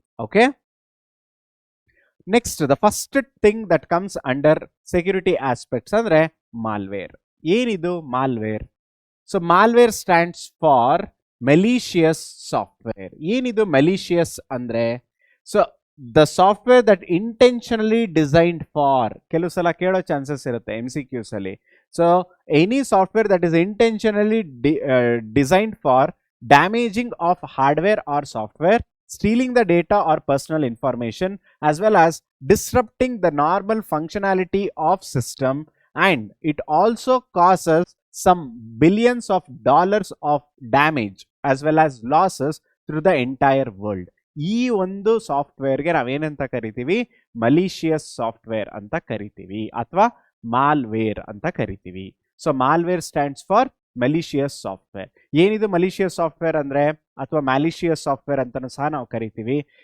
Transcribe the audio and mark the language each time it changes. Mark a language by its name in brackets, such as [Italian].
[English] Okay, next the first thing that comes under security aspects ಅಂದ್ರೆ malware. [Kannada] ಏನಿದು malware? [English] So malware stands for malicious software. [Kannada] ಏನಿದು malicious ಅಂದ್ರೆ? [English] so the software that intentionally designed for, [Kannada] ಕೆಲವು ಸಲ ಕೇಳೋ chances ಇರುತ್ತೆ MCQs ಅಲ್ಲಿ. [English] So any software that is intentionally designed for damaging of hardware or software, stealing the data or personal information, as well as disrupting the normal functionality of system, and it also causes some billions of dollars of damage as well as losses through the entire world. [Kannada] ಈ ಒಂದು ಸಾಫ್ಟ್ವೇರ್ಗೆ ನಾವೇನಂತ ಕರಿತೀವಿ, ಮಲಿಷಿಯಸ್ software ಅಂತ ಕರಿತೀವಿ, ಅಥವಾ malware ಅಂತ ಕರಿತೀವಿ. [English] So malware stands for malicious software. [Kannada] ಏನಿದು ಮಲಿಷಿಯಸ್ ಸಾಫ್ಟ್ವೇರ್ ಅಂದ್ರೆ, ಅಥವಾ ಮ್ಯಾಲಿಷಿಯಸ್ ಸಾಫ್ಟ್ವೇರ್ ಅಂತಾನು ಸಹ ನಾವು ಕರಿತೀವಿ.